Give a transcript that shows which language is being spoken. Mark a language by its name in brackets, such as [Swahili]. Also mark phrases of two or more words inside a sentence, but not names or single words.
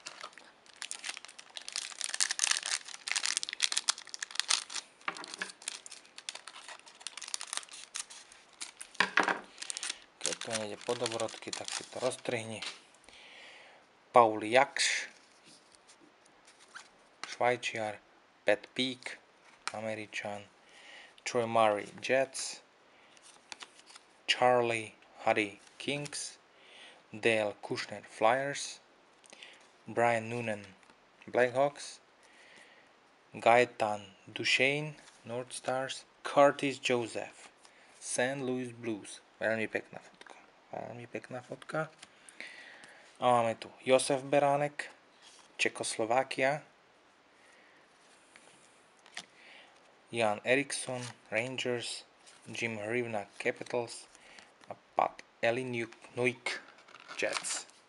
[Slovak] Keď to nejde po dobrodky, tak si to roztrihni. Paul Jakš, Švajčiar, Pat Peak, Američan, Troy Murray, Jets, Charlie Huddy, Kings, Dale Kushner, Flyers, Brian Noonan, Blackhawks, Gaetan Duchesne, North Stars, Curtis Joseph, St. Louis Blues. Veľmi pekná fotka. A máme tu Josef Beránek, Čekoslovákia, Jan Eriksson, Rangers, Jim Hrivnak, Capitals a Pat Eliniuk, Jets.